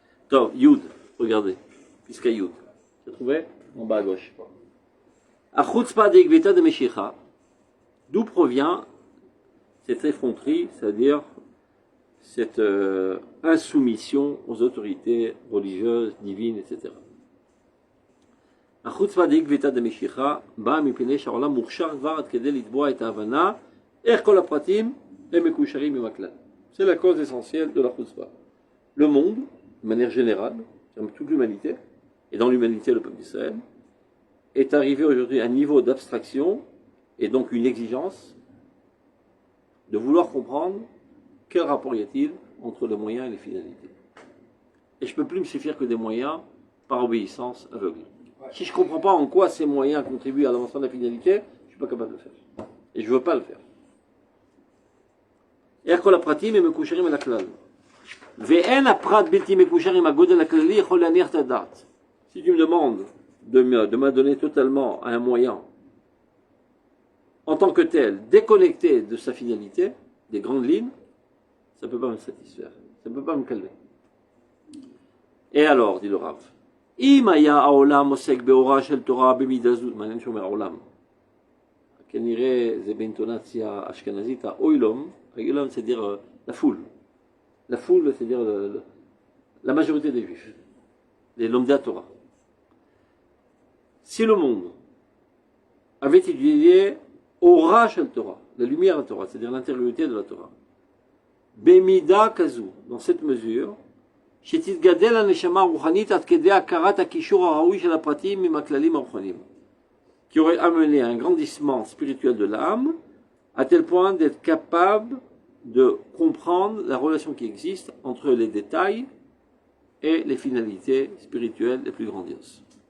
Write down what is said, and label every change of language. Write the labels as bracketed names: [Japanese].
[French] Donc, Yud, regardez, puisqu'à Yud. Tu as trouvé ? En bas à gauche. Achutzpa de Gveta de Meshicha. D'où provient cette effronterie, c'est-à-dire cette insoumission aux autorités religieuses, divines, etc. [Hebrew] החוצפה דאיגבתא דמשיחא באה מפני שהעולם מוכשר כבר עד כדי לתבוע את ההבנה איך כל הפרטים הם מקושרים עם הכלל. [French] C'est la cause essentielle de la chutzpah. Le monde, de manière générale, toute l'humanité, et dans l'humanité le peuple d'Israël, est arrivé aujourd'hui à un niveau d'abstraction et donc une exigence de vouloir comprendre quel rapport y a-t-il entre les moyens et les finalités. Et je ne peux plus me suffire que des moyens par obéissance aveugle. Si je ne comprends pas en quoi ces moyens contribuent à l'avancement de la finalité, je ne suis pas capable de le faire. Et je ne veux pas le faire. [Hebrew] כל הפרטים הם מקושרים אל הכלל. ואין הפרט בלתי מקושר עם הגודל הכללי יכול להניח את הדעת. [French] Si tu me demandes de m'adonner totalement à un moyen en tant que tel, déconnecté de sa finalité, des grandes lignes, ça ne peut pas me satisfaire, ça ne peut pas me calmer. Et alors, dit le Rav, [Hebrew] אם היה העולם עוסק באורה של תורה במידה זו, מעניין שאומר העולם, כנראה זה באינטונציה אשכנזית, האוילום, האוילום [French] c'est dire la foule, c'est dire la majorité des juifs. les Lomdei Torah. Si le monde avait étudié Ora Shel Torah, la lumière de la Torah, c'est-à-dire l'intériorité de la Torah, Bemida Kazu, dans cette mesure, [Hebrew] שתתגדל הנשמה הרוחנית עד כדי הכרת הקישור הראוי של הפרטים עם הכללים הרוחניים, [French] qui aurait amené un grandissement spirituel de l'âme, à tel point d'être capable de comprendre la relation qui existe entre les détails et les finalités spirituelles les plus grandioses.